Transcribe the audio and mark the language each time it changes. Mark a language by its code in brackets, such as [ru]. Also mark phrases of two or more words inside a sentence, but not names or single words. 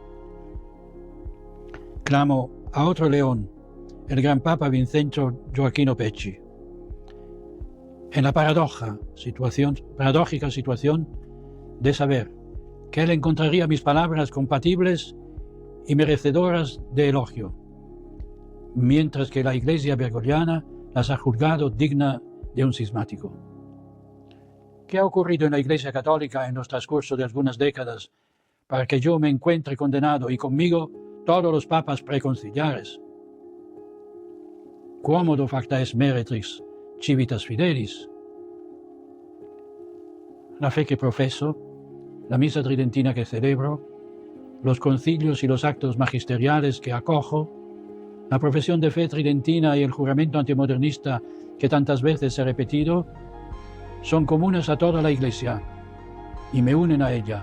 [es] Clamo a otro león, el gran Papa Vincenzo Gioacchino Pecci, en la paradójica situación de saber que él encontraría mis palabras compatibles y merecedoras de elogio, mientras que la Iglesia bergogliana las ha juzgado digna de un cismático. ¿Qué ha ocurrido en la Iglesia Católica en los transcurso de algunas décadas para que yo me encuentre condenado y conmigo todos los papas preconciliares? [la] Quomodo facta est meretrix civitas fidelis. [es] La fe que profeso, la misa tridentina que celebro, los concilios y los actos magisteriales que acojo, la profesión de fe tridentina y el juramento antimodernista que tantas veces he repetido, son comunes a toda la Iglesia y me unen a ella.